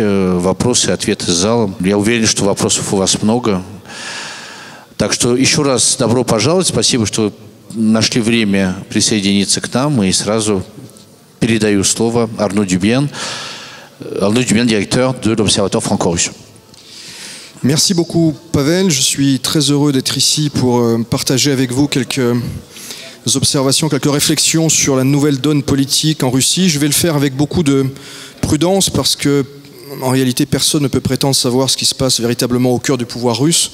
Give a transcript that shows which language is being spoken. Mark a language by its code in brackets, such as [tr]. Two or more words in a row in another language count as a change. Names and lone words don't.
[ru] Вопросы и ответы с залом. Я уверен, что вопросов у вас много. Так что еще раз добро пожаловать. Спасибо, что вы нашли время присоединиться к нам. И сразу передаю слово Арно Дюбьен. Арно Дюбьен, директор [fr] de l'Observatoire franco-russe. Merci beaucoup, Pavel. Je suis très heureux d'être ici pour partager avec vous quelques observations, quelques réflexions sur la nouvelle donne politique en Russie. Je vais le faire avec beaucoup de prudence parce que, en réalité, personne ne peut prétendre savoir ce qui se passe véritablement au cœur du pouvoir russe.